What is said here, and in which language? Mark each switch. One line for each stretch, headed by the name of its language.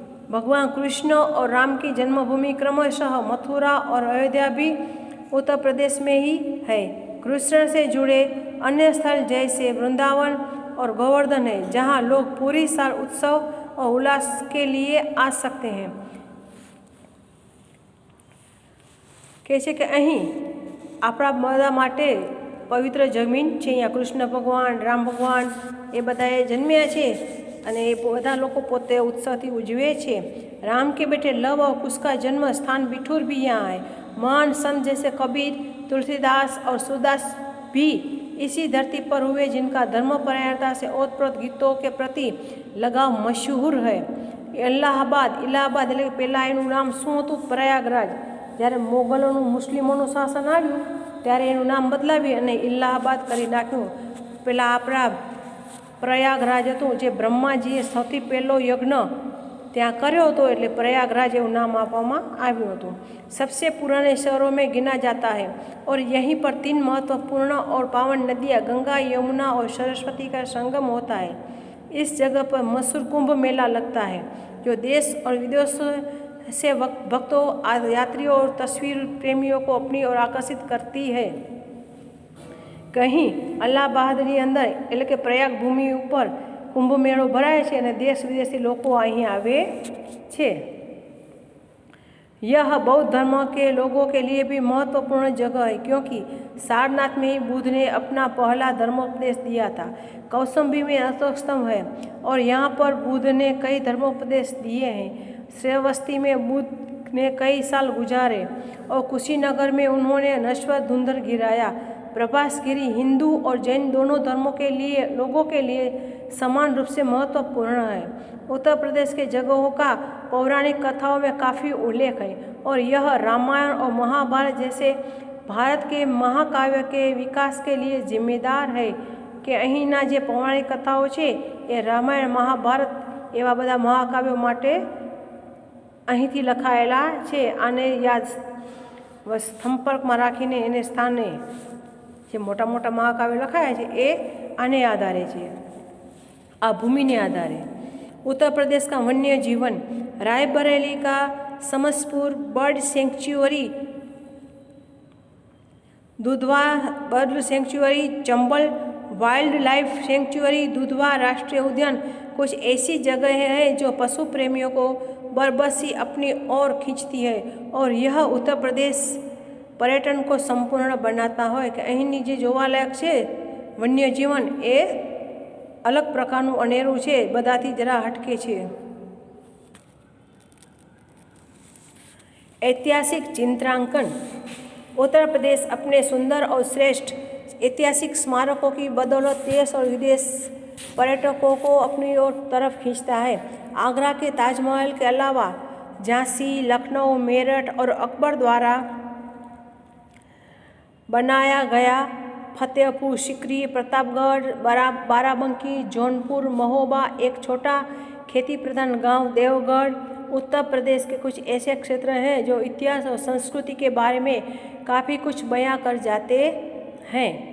Hindi: भगवान कृष्ण और राम की जन्मभूमि क्रमशः मथुरा और अयोध्या भी उत्तर प्रदेश में ही है। कृष्ण से जुड़े अन्य स्थल जैसे वृंदावन और गोवर्धन है, जहाँ लोग पूरी साल उत्सव और उल्लास के लिए आ सकते हैं।
Gujarati: કહે છે કે અહીં આપણા બધા માટે પવિત્ર જમીન છે। અહીંયા કૃષ્ણ ભગવાન, રામ ભગવાન એ બધાએ જન્મ્યા છે અને એ બધા લોકો પોતે उत्सवથી ઉજવે છે।
Hindi: राम के बेटे लव और कुश का जन्म स्थान बिठूर भी यहाँ है। महान संत जैसे कबीर, तुलसीदास और सूरदास भी इसी धरती पर हुए, जिनका धर्मपरायणता से ओतप्रोत गीतों के प्रति लगाव मशहूर है।
Gujarati: इलाहाबाद એટલે પહેલાં એનું નામ શું હતું? પ્રયાગરાજ। જ્યારે મોગલોનું મુસ્લિમોનું શાસન આવ્યું ત્યારે એનું નામ બદલાવી અને ઇલાહાબાદ કરી નાખ્યું। પહેલાં આપણા પ્રયાગરાજ હતું, જે બ્રહ્માજીએ સૌથી પહેલો યજ્ઞ ત્યાં કર્યો હતો, એટલે प्रयागराज એવું નામ આપવામાં આવ્યું હતું।
Hindi: सबसे पुराने शहरों में गिना जाता है और यहीं पर 3 महत्वपूर्ण और पावन नदियाँ गंगा, यमुना और सरस्वती का संगम होता है। इस जगह पर मशहूर कुंभ मेला लगता है, जो देश और विदेश से भक्तों, यात्रियों और तस्वीर प्रेमियों को अपनी ओर आकर्षित करती है।
Gujarati: कहीं अल्लाहाबादની અંદર એટલે કે પ્રયાગ ભૂમિ ઉપર કુંભ મેળો ભરાય છે અને દેશ વિદેશથી લોકો અહીં આવે છે।
Hindi: यह बौद्ध धर्म के लोगों के लिए भी महत्वपूर्ण जगह है, क्योंकि सारनाथ में ही बुद्ध ने अपना पहला धर्मोपदेश दिया था। कौशाम्बी में अशोक स्तंभ है और यहाँ पर बुद्ध ने कई धर्मोपदेश दिए हैं। श्रावस्ती में बुद्ध ने कई साल गुजारे और कुशीनगर में उन्होंने नश्वर धुंधर गिराया। प्रभासगिरी हिंदू और जैन दोनों धर्मों के लिए लोगों के लिए समान रूप से महत्वपूर्ण है। उत्तर प्रदेश के जगहों का पौराणिक कथाओं में काफ़ी उल्लेख है और यह रामायण और महाभारत जैसे भारत के महाकाव्य के विकास के लिए जिम्मेदार है।
Gujarati: कि અહીંના જે પૌરાણિક કથાઓ છે એ રામાયણ, મહાભારત એવા બધા મહાકાવ્યો માટે અહીંથી લખાયેલા છે। આને યાદ સંપર્કમાં રાખીને એને સ્થાને જે મોટા મોટા મહાકાવ્યો લખાયા છે એ આને આધારે છે, આ ભૂમિને આધારે।
Hindi: उत्तर प्रदेश का वन्य जीवन, रायबरेली का Samaspur bird sanctuary, Dudhwa bird sanctuary, Chambal wild life sanctuary, Dudhwa राष्ट्रीय उद्यान कुछ ऐसी जगह हैं जो पशु प्रेमियों को बरबसी अपनी ओर खींचती है और यह उत्तर प्रदेश पर्यटन को संपूर्ण बनाता है।
Gujarati: कि અહીંની જે જોવાલાયક છે વન્ય જીવન એ अलग प्रकारનું અનેરું છે, બધાથી જરા હટકે છે।
Hindi: ऐतिहासिक चित्रांकन, उत्तर प्रदेश अपने सुंदर और श्रेष्ठ ऐतिहासिक स्मारकों की बदौलत देश और विदेश पर्यटकों को अपनी ओर तरफ खींचता है। आगरा के ताजमहल के अलावा झांसी, लखनऊ, मेरठ और अकबर द्वारा बनाया गया फतेहपुर सिकरी, प्रतापगढ़, बाराबंकी, जौनपुर, महोबा, एक छोटा खेती प्रधान गांव देवगढ़ उत्तर प्रदेश के कुछ ऐसे क्षेत्र हैं जो इतिहास और संस्कृति के बारे में काफ़ी कुछ बयां कर जाते हैं।